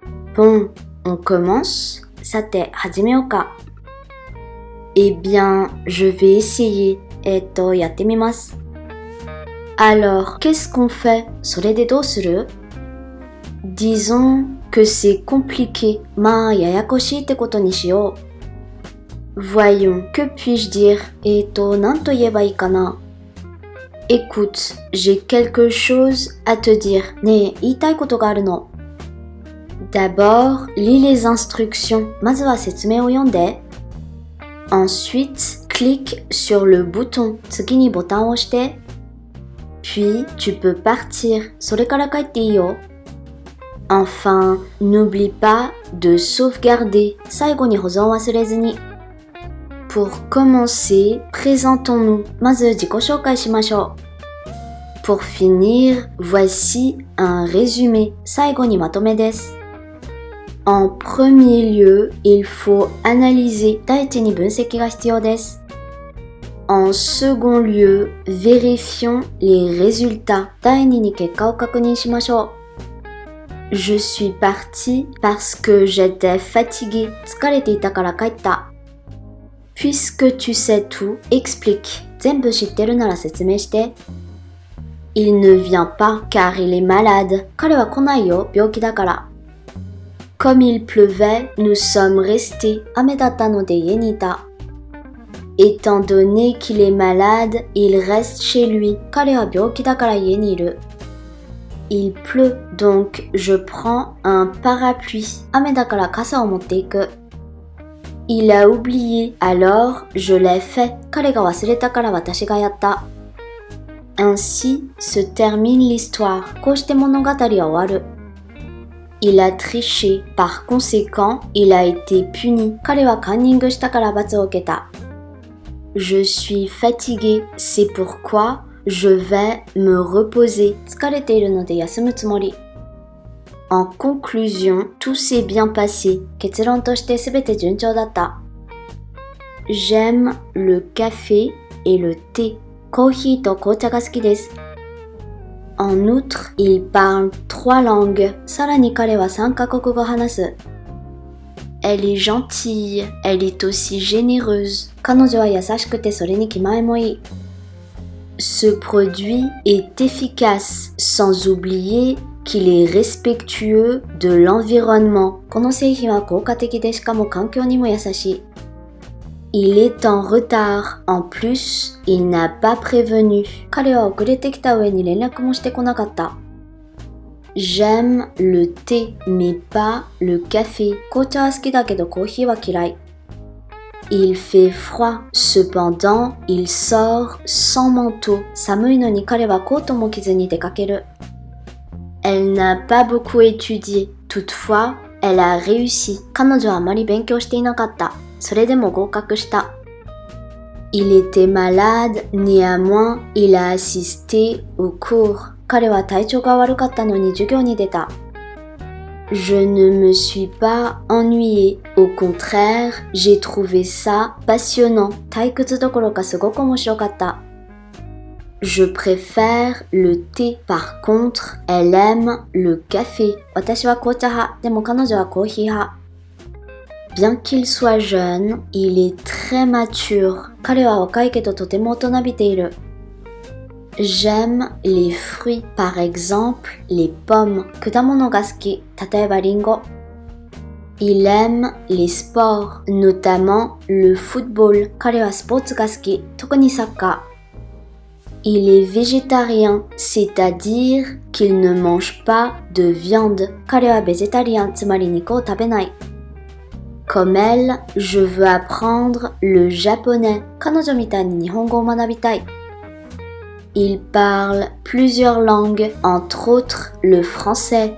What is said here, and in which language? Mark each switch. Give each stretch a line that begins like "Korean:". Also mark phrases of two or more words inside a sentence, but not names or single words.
French: Bon, on commence.
Japanese: さて、始めようか。
French: Eh bien, je vais essayer.
Japanese: やってみます。
French: Alors, qu'est-ce qu'on fait?
Japanese: それでどうする?
French: Disons que c'est compliqué.
Japanese: まあ、ややこしいってことにしよう。
French: Voyons, que puis-je dire?
Japanese: なんと言えばいいかな。
French: Écoute, j'ai quelque chose à te dire.
Japanese: ねえ、言いたいことがあるの。
French: D'abord, lis les instructions.
Japanese: まずは説明を読んで。
French: Ensuite, clique sur le bouton.
Japanese: 次にボタンを押して。
French: Puis, tu peux partir.
Japanese: それから帰っていいよ。
French: Enfin, n'oublie pas de sauvegarder.
Japanese: 最後に保存忘れずに。
French: Pour commencer, présentons-nous.
Japanese: まず自己紹介しましょう。
French: Pour finir, voici un résumé.
Japanese: 最後にまとめです。
French: En premier lieu, il faut analyser.
Japanese: 第一に分析が必要です。
French: En second lieu, vérifions les résultats.
Japanese: 第二に結果を確認しましょう。
French: Je suis parti parce que j'étais fatigué.
Japanese: 疲れていたから帰った。
French: Puisque tu sais tout, explique.
Japanese: 全部知ってるなら説明して。
French: Il ne vient pas car il est malade.
Japanese: 彼は来ないよ、病気だから。
French: Comme il pleuvait, nous sommes restés.
Japanese: 雨だったので家にいた。
French: Étant donné qu'il est malade, il reste chez lui.
Japanese: 彼は病気だから家にいる。
French: Il pleut, donc je prends un parapluie.
Japanese: 雨だから傘を持っていく。
French: Il a oublié, alors je l'ai fait.
Japanese: 彼が忘れたから私がやった。
French: Ainsi se termine l'histoire.
Japanese: こうして物語は終わる。
French: Il a triché. Par conséquent, il a été puni.
Japanese: 彼はカンニングしたから罰を受けた。
French: Je suis fatigué. C'est pourquoi je vais me reposer.
Japanese: 疲れているので休むつもり。
French: En conclusion, tout s'est bien passé.
Japanese: 結論としてすべて順調だった。
French: J'aime le café et le thé.
Japanese: コーヒーと紅茶が好きです。
French: En outre, il parle 3 langues.
Japanese: さらに彼は3カ国語を話す。
French: Elle est gentille. Elle est aussi généreuse.
Japanese: 彼女は優しくてそれに気前もいい。
French: Ce produit est efficace, sans oublier qu'il est respectueux de l'environnement.
Japanese: この製品は効果的でしかも環境にも優しい。
French: Il est en retard. En plus, il n'a pas prévenu.
Japanese: 彼は遅れてきた上に連絡もしてこなかった。
French: J'aime le thé, mais pas le café.
Japanese: 紅茶は好きだけどコーヒーは嫌い。
French: Il fait froid. Cependant, il sort sans manteau.
Japanese: 寒いのに彼はコートも着ずに出かける。
French: Elle n'a pas beaucoup étudié. Toutefois, elle a réussi.
Japanese: 彼女はあまり勉強していなかった。それでも合格した。
French: Il était malade, néanmoins, il a assisté au cours.
Japanese: 彼は体調が悪かったのに授業に出た。
French: Je ne me suis pas ennuyée. Au contraire, j'ai trouvé ça passionnant.
Japanese: 退屈どころかすごく面白かった。
French: Je préfère le thé. Par contre, elle aime le café.
Japanese: 私は紅茶派。でも彼女はコーヒー派。
French: Bien qu'il soit jeune, il est très mature.
Japanese: 彼は若いけどとても大人びている。
French: J'aime les fruits, par exemple, les pommes.
Japanese: 果物が好き。例えばリンゴ。
French: Il aime les sports, notamment le football.
Japanese: 彼はスポーツが好き。特にサッカー。
French: Il est végétarien, c'est-à-dire qu'il ne mange pas de viande.
Japanese: 彼はベジタリアン、つまり肉を食べない。
French: Comme elle, je veux apprendre le japonais.
Japanese: 彼女みたいに日本語を学びたい。
French: Il parle plusieurs langues, entre autres le français.